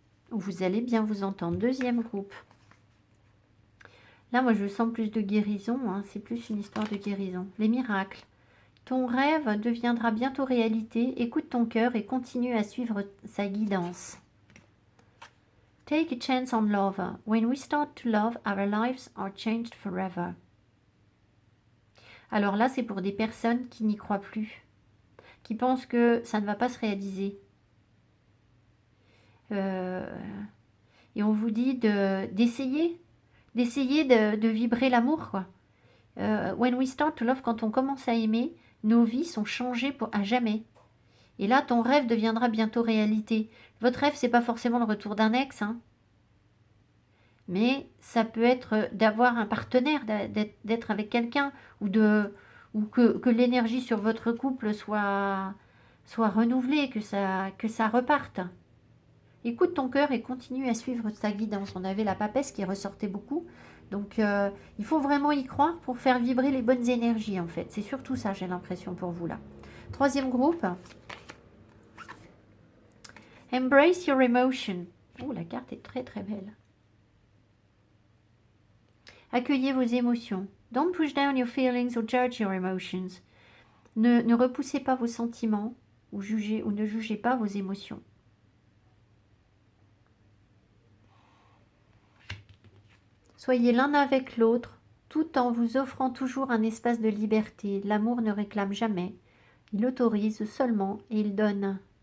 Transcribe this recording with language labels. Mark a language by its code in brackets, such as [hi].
[fr] Vous allez bien vous entendre. Deuxième groupe. Là, moi, je sens plus de guérison. Hein. C'est plus une histoire de guérison. Les miracles. Ton rêve deviendra bientôt réalité. Écoute ton cœur et continue à suivre sa guidance. [en] Take a chance on love. When we start to love, our lives are changed forever. [fr] Alors là, c'est pour des personnes qui n'y croient plus, qui pensent que ça ne va pas se réaliser. Et on vous dit d'essayer de vibrer l'amour, quoi. [en] When we start to love, [fr] quand on commence à aimer, nos vies sont changées à jamais. Et là, ton rêve deviendra bientôt réalité. Votre rêve, c'est pas forcément le retour d'un ex, hein. Mais ça peut être d'avoir un partenaire, d'être avec quelqu'un, ou que l'énergie sur votre couple soit renouvelée, que ça reparte. Écoute ton cœur et continue à suivre ta guidance. On avait la papesse qui ressortait beaucoup. Donc, il faut vraiment y croire pour faire vibrer les bonnes énergies, en fait. C'est surtout ça, j'ai l'impression, pour vous, là. Troisième groupe. [en] Embrace your emotion. [fr] Oh, la carte est très, très belle. Accueillez vos émotions. [en] Don't push down your feelings or judge your emotions. [fr] Ne repoussez pas vos sentiments ou ne jugez pas vos émotions. Soyez l'un avec l'autre, tout en vous offrant toujours un espace de liberté. L'amour ne réclame jamais. Il autorise seulement et il donne.